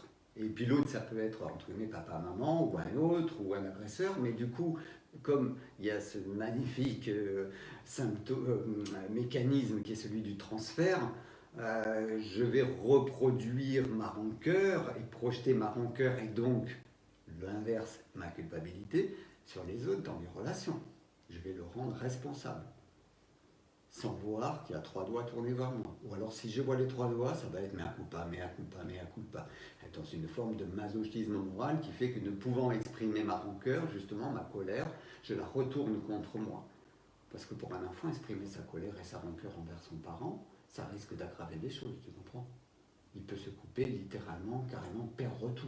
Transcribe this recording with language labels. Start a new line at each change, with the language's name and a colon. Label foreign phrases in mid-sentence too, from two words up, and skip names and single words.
French: Et puis l'autre, ça peut être entre guillemets papa, maman, ou un autre, ou un agresseur, mais du coup, comme il y a ce magnifique mécanisme qui est celui du transfert, je vais reproduire ma rancœur et projeter ma rancœur et donc l'inverse, ma culpabilité, sur les autres dans les relations. Je vais le rendre responsable, sans voir qu'il y a 3 doigts tournés vers moi. Ou alors si je vois les 3 doigts, ça va être
Latin: mea culpa, mea culpa, mea culpa.
French: Dans une forme de masochisme moral qui fait que ne pouvant exprimer ma rancœur, justement ma colère, je la retourne contre moi. Parce que pour un enfant, exprimer sa colère et sa rancœur envers son parent, ça risque d'aggraver les choses, tu comprends? Il peut se couper littéralement, carrément perdre tout.